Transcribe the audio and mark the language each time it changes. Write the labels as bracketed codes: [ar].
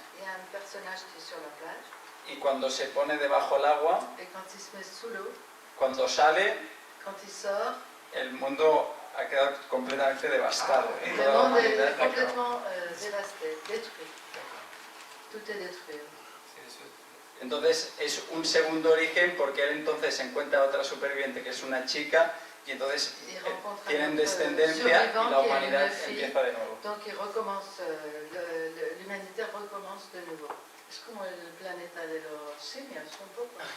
[fr] Il y a un personnage qui est sur la plage. [es] Y cuando se pone debajo del agua, [fr] et quand il se met sous l'eau, [es] cuando sale, [fr] quand il sort, [es] el mundo ha quedado completamente devastado. [fr] le monde est complètement dévasté, détruit. Tout est détruit. [es] Entonces es un segundo origen porque él entonces encuentra a otra superviviente que es una chica y entonces tienen descendencia y la humanidad empieza de nuevo. [fr] Donc il recommence, l'humanité recommence de nouveau. [es] Es como el planeta de los simios, un poco.